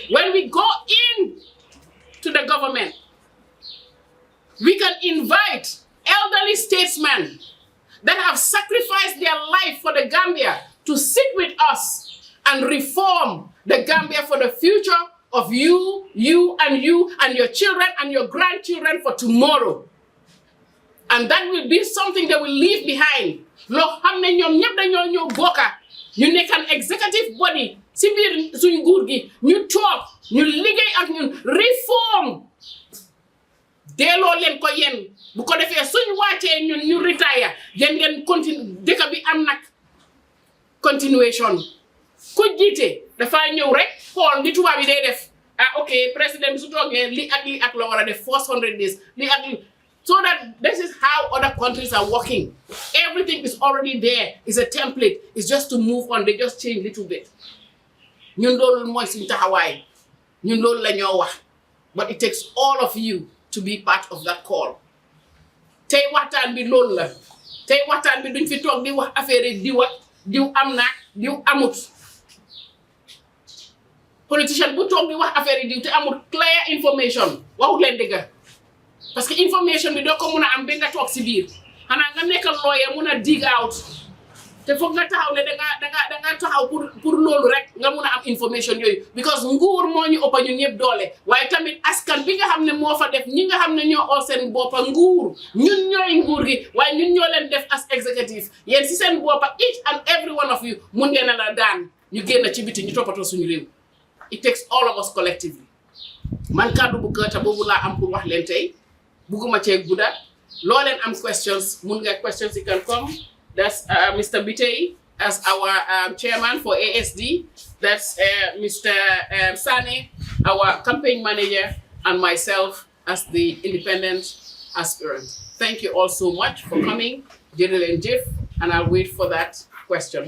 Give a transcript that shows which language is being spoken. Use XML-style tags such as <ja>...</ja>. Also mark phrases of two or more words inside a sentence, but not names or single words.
<en>When we go in to the government, we can invite elderly statesmen that have sacrificed their life for the Gambia to sit with us and reform the Gambia for the future of you and your children and your grandchildren for tomorrow. And that will be something they will leave behind.</en> <wo>Lo xamne ñom ñep dañoo ñëw bokka ñu nekk</wo> <en>an executive body</en> <wo>ci biir suñu nguur gi ñu toog ñu liggéey ak ñun reform delloo leen ko yéen bu ko defee suñu wàccee ñun ñu retire yéen ngeen continue dëkk bi am nag continuation ku jiite dafa ñëw rek xool li tubaab yi day def ok président bi su toogee li ak la war a def</wo> <en>first 100 days</en> <wo>li ak li.</wo> <en>So that this is how other countries are working. Everything is already there. It's a template. It's just to move on. They just change a little bit. But it takes all of you to be part of that call.</en> <wo>Tay waxtaan bi loolu la. Tay waxtaan bi duñ fi toog di wax affaire diw am na diw amut. Politician bu toog di wax affaire diw te amut</wo> <en>clear information.</en> <wo>Waxut leen dëgg.</wo> <fr>Parce que</fr> <wo>information bi doo ko mun a am ba nga toog si biir xanaa nga nekk lawyer mun a</wo> <en>dig out</en> <wo>te foog nga taxaw ne da nga taxaw pour loolu rek nga mun a am information yooyu because nguur moo ñu ëpp ñun ñëpp doole waaye tamit askan bi nga xam ne moo fa def ñi nga xam ne ñoo oo seen boppa nguur ñun ñooy nguur gi waaye ñun ñoo leen def</wo> <en>as executive</en> <wo>yéen si seen boppa</wo> <en>each and every one of you</en> <wo>mun ngeen a la daan ñu génn ci biti ñu toppatoo suñu réew</wo> <en>it takes all of us collectively</en> <wo>man kàddu bu gëta boobu laa am pour wax leen tey bugguma cee gudda loo leen am questions mun nga</wo> <en>questions you can come. That's Mr. Bitey as our chairman for ASD. That's Mr. Sane, our campaign manager, and myself as the independent aspirant. Thank you all so much for coming, General and Jeff, and I'll wait for that question.</en>